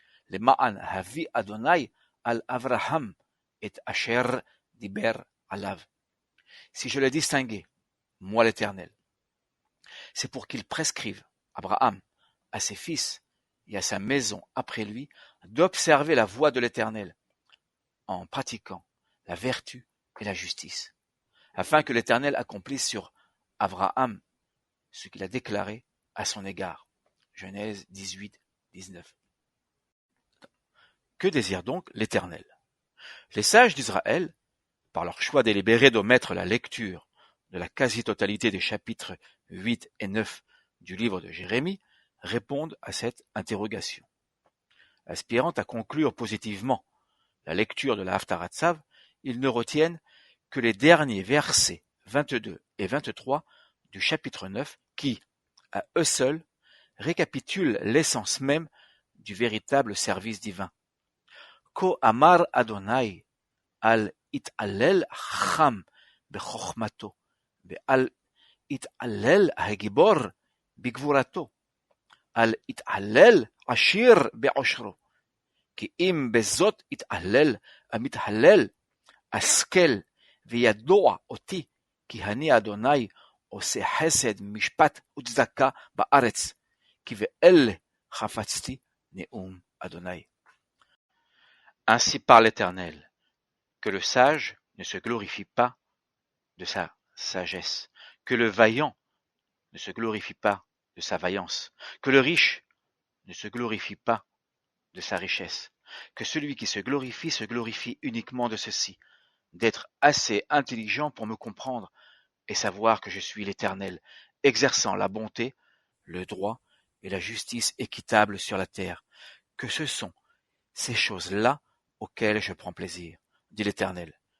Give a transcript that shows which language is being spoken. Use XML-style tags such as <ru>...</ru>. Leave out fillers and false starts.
<he>למען הביא אדוני על אברהם et asher diber alav.</he> <fr>Si je l'ai distingué, moi l'Éternel, c'est pour qu'il prescrive, Abraham, à ses fils et à sa maison après lui, d'observer la voie de l'Éternel, en pratiquant la vertu et la justice, afin que l'Éternel accomplisse sur Abraham ce qu'il a déclaré à son égard. Genèse 18, 19. Que désire donc l'Éternel? Les sages d'Israël, par leur choix délibéré d'omettre la lecture de la quasi-totalité des chapitres 8 et 9 du livre de Jérémie, répondent à cette interrogation. aspirant à conclure positivement la lecture de la Haftarat Tzav, ils ne retiennent que les derniers versets 22 et 23 du chapitre 9 qui, à eux seuls, récapitulent l'essence même du véritable service divin.</fr> <he>Ko amar Adonai al it'allel chacham bechokmato ve'al it'allel hagibor bigvurato al it'allel ashir be'oshro כי אם בזאת יתהלל המתהלל, השכל וידוע אותי, כי אני אדוני עושה חסד, משפט וצדקה בארץ, כי באלה חפצתי נאום אדוני.</he> <fr>Ainsi parle l'Éternel, que le sage ne se glorifie pas de sa sagesse, que le vaillant ne se glorifie pas de sa vaillance, que le riche ne se glorifie pas de sa richesse, que celui qui se glorifie uniquement de ceci, d'être assez intelligent pour me comprendre et savoir que je suis l'Éternel, exerçant la bonté, le droit et la justice équitable sur la terre, que ce sont ces choses-là auxquelles je prends plaisir, dit l'Éternel.</fr>